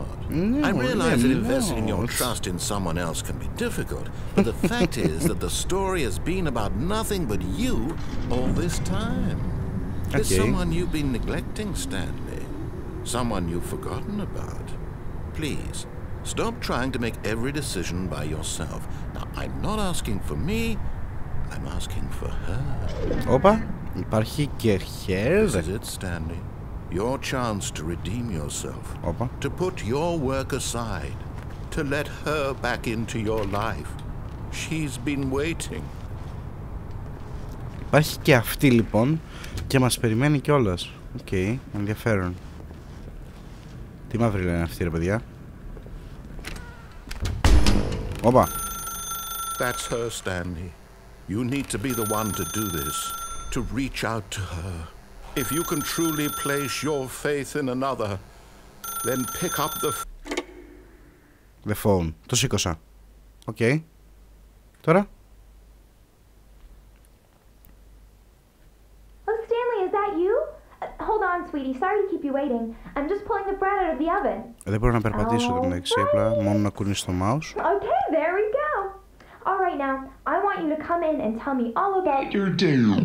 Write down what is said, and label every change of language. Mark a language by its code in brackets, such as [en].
[en] I realize that investing your trust in someone else can be difficult, but the fact is that the story has been about nothing but you all this time. There's someone you've been neglecting, Stanley. Someone you've forgotten about. Please, stop trying to make every decision by yourself. Now, I'm not asking for me, I'm asking for her. [el] Όπα, υπάρχει και her. [en] This is it, Stanley. Your chance to redeem yourself. [el] Όπα. [en] To put your work aside. To let her back into your life. She's been waiting. [el] Υπάρχει και αυτή λοιπόν και μας περιμένει κιόλας. Οκ, ενδιαφέρον. Τι μαύρη λένε αυτή ρε παιδιά? Όπα. [en] That's her, Stanley. You need to be the one to do this. To reach out to her. If you can truly place your faith in another, then pick up the phone. [el] Το σήκωσα. Οκ. Τώρα. [en] Oh, Stanley, is that you? Hold on, sweetie. Sorry to keep you waiting. I'm just pulling the bread out of the oven. [el] Δεν μπορώ να περπατήσω το μεταξύ, απλά μόνο να κουνήσω το mouse. [en] Okay, there we go. All right, now I want you to come in and tell me all about your day.